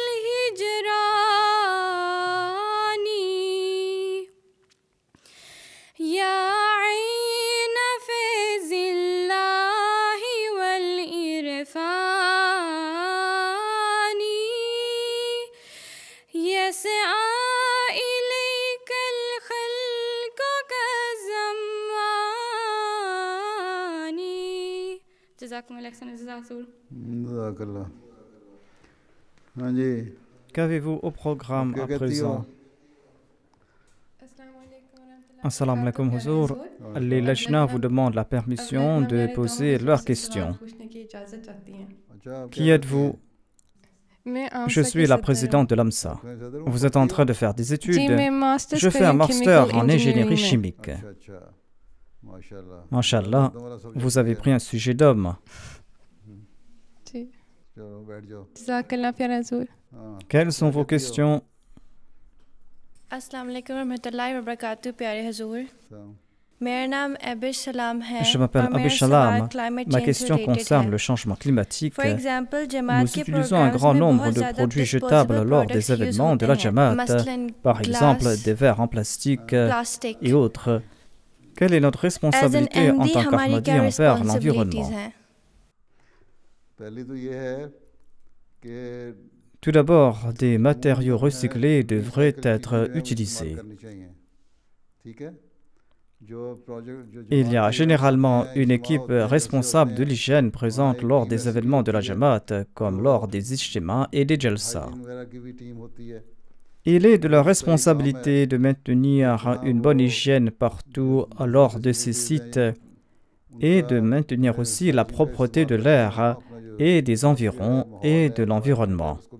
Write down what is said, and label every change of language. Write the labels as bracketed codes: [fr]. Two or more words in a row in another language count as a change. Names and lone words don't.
[ar] الهجران يا عين فيض الله والإرفان يسعى إليك الخلق كالزمان جزاكم الله خيرا جزاكم [ur] جزاک اللہ۔ ہاں جی, [fr] Qu'avez-vous au programme [ur] क्या [fr] à [ur] کہتی ہو? [fr] présent? [ar] السلام علیکم حضور. [fr] Les Lajna vous demandent la permission de poser leurs questions. [ur] अच्छा, [fr] Qui êtes-vous? Je suis la présidente de l'AMSA. Vous êtes en train de faire des études. Je fais un master en ingénierie chimique. [ur] اچھا اچھا، ماشاءاللہ. [fr] Masha'Allah, vous avez pris un sujet d'homme. [ur] چلو بیٹھ جاؤ. جزاک اللہ پیارا حضور. हाँ, [fr] Quelles sont vos questions? [ar] السلام علیکم رحمۃ اللہ و برکاتہ [ur] پیارے حضور. सलाम। میرا نام ابش سلام ہے. [fr] Je m'appelle [ur] اور میرا [fr] Abi Salam. [ur] सवाल climate [fr] Ma [en] change [fr] question [en] related [fr] concerne [ur] है। [fr] le changement climatique. [en] For example, [ur] जमात [fr] Nous [ur] के [fr] utilisons un [en] programmes [fr] grand [ur] में [fr] nombre [ur] बहुत [fr] de [ur] ज़्यादा [fr] produits [en] disposable [fr] jetables lors [en] products [fr] des [en] use [fr] événements de [ur] होते [fr] la [ur] हैं। [fr] Jamaat, [ur] मसलन [fr] par exemple [en] glass, [fr] des verres en plastique [en] plastic। [fr] et autres. Quelle est notre [en] As an [fr] responsabilité en [en] MD [fr] tant [ur] हमारी [fr] qu'Ahmadi [ur] क्या [fr] envers [en] responsibilities [fr] l'environnement? [ur] हैं? پہلی تو یہ ہے کہ [fr] Tout d'abord, des matériaux recyclés devraient être utilisés. [ur] ٹھیک ہے، جو [fr] Il y a généralement une équipe responsable de l'hygiène présente lors des événements de la Jamaat, comme lors des ijtima et des jalsa. Il est de leur responsabilité de maintenir une bonne hygiène partout lors de ces sites et de maintenir aussi la propreté de l'air et des environs et de l'environnement.